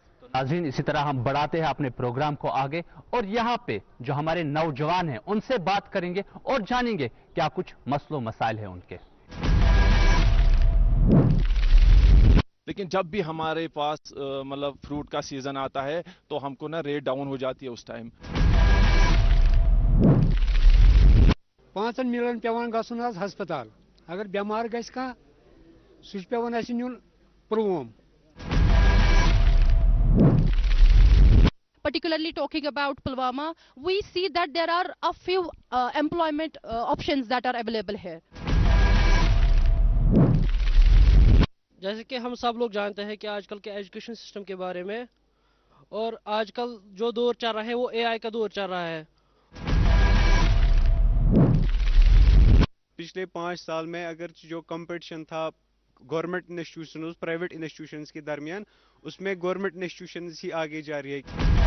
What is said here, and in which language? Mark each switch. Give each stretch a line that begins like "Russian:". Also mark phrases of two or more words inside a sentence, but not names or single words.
Hindi: नाज़रीन इसी तरह हम बढ़ाते हैं अपने प्रोग्राम को आगे और यहाँ पे जो हमारे नौजवान हैं उनसे बात करेंगे और जानेंगे क्या कुछ मसलो मसाइल हैं उनके। लेकिन जब भी हमारे पास मतलब फ्रूट का सीजन आता है तो हमको ना
English: rate down
Hindi: हो जाती है उस टाइम।
Kashmiri: 5 मिलन पेवान गसुन आज हस्पताल, अगर बीमार गस का सु पेवान अस न्यून पुलवाम।
English: Particularly talking about Pulwama, we see that there are a few employment options that are available here.
Hindi: जैसे कि हम सब लोग जानते हैं कि आजकल के
English: education system
Hindi: के बारे में, और आजकल जो दौर चल रहा है वो एआई का दौर चल रहा है। पिछले 5 साल में अगर जो कंपटीशन था
English: government institution private institutions
Hindi: के दरमियान, उसमें
English: government institutions
Hindi: ही आगे जा रही है।